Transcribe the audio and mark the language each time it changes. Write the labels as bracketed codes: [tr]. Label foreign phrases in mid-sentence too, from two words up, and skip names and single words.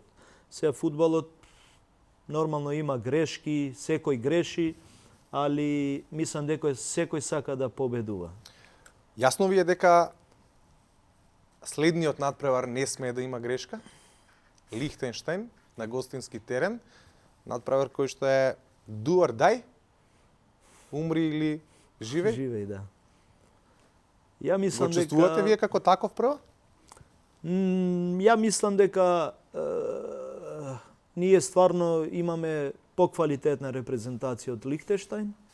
[mk] Сега фудбалот нормално има грешки, секој греши, али мислам дека секој сака да победува. Јасно ви е дека следниот надпревар не смее да има грешка? Лихтенштајн на гостински терен, надпревар кој што е [en] do or die, [mk] умри или живеј? Живеј, да. Ја мислам дека... Го чувствувате вие како таков прво? Ја мислам дека ние стварно имаме поквалитетна репрезентација од Лихтенштајн.